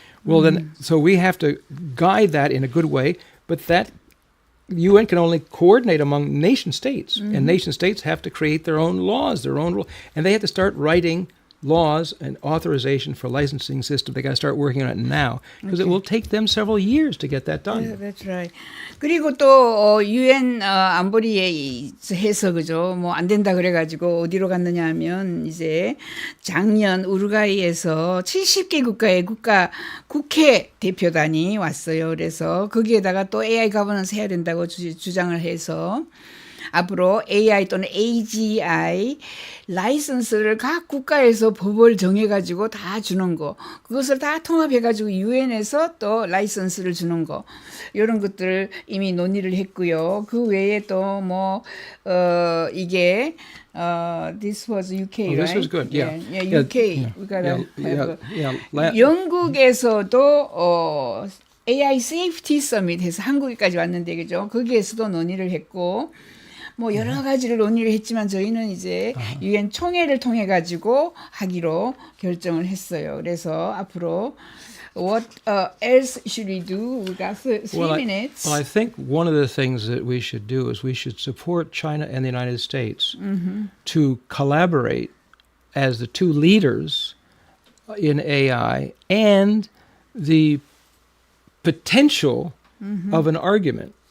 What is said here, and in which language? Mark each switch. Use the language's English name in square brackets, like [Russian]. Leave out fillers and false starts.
[English] Well, then, so we have to guide that in a good way. But that UN can only coordinate among nation states. And nation states have to create their own laws, their own rules. And they have to start writing laws and authorization for licensing system. They got to start working on it now because it will take them several years to get that done. Yeah, that's right. [Korean] 그리고 또 UN 안보리에 해서 그죠. 뭐 안 된다 그래가지고 어디로 갔느냐 하면 이제 작년 우루과이에서 70개 국가의 국회 대표단이 왔어요. 그래서 거기에다가 또 AI 거버넌스 해야 된다고 주장을 해서 앞으로 AI 또는 AGI 라이선스를 각 국가에서 법을 정해가지고 다 주는 거, 그것을 다 통합해가지고 유엔에서 또 라이선스를 주는 거, 이런 것들 이미 논의를 했고요. 그 외에 또 뭐 이게 [English] this was UK, Oh, right? this was good. Yeah. UK. Yeah. We gotta have Yeah. [Korean] 영국에서도 AI Safety Summit 해서 한국에까지 왔는데 그죠? 거기에서도 논의를 했고 뭐 여러 가지를 논의를 했지만 저희는 이제 유엔 총회를 통해 가지고 하기로 결정을 했어요. 그래서 앞으로 [English] what else should we do? We got 3 minutes. I think one of the things that we should do is we should support China and the United States to collaborate as the two leaders in AI and the potential of an argument.